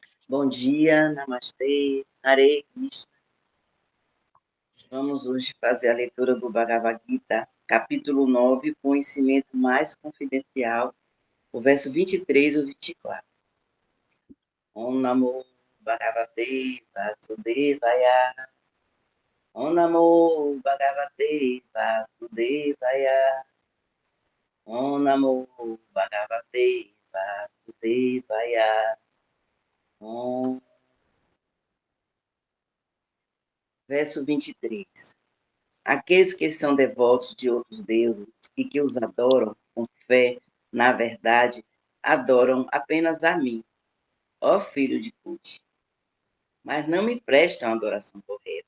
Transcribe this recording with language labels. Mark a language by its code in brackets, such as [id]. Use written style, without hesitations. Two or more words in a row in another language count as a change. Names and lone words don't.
[pt] Bom dia, Namastê, [sa] हरे कृष्ण. [pt] Vamos hoje fazer a leitura do Bhagavad Gita, capítulo 9, Conhecimento Mais Confidencial, o verso 23 e 24. [sa] ॐ नमो भगवते वासुदेवाय. ॐ नमो भगवते वासुदेवाय. ॐ नमो भगवते वासुदेवाय. ॐ. [pt] Verso 23. Aqueles que são devotos de outros deuses e que os adoram com fé, na verdade, adoram apenas a mim, ó filho de Cuti, mas não me prestam adoração correta.